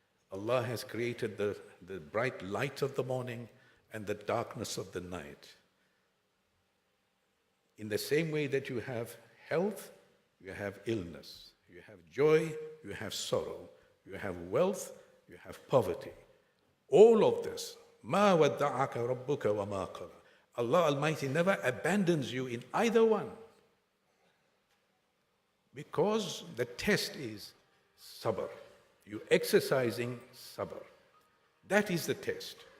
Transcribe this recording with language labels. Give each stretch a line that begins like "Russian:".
English: Allah has created the bright light of the morning and the darkness of the night. In the same way that you have health, you have illness. You have joy, you have sorrow. You have wealth, you have poverty. All of this,
Arabic: مَا وَدَّعَكَ رَبُّكَ وَمَا قَلَى.
English: Allah Almighty never abandons you in either one. Because the test is sabr. You exercising sabr. That is the test.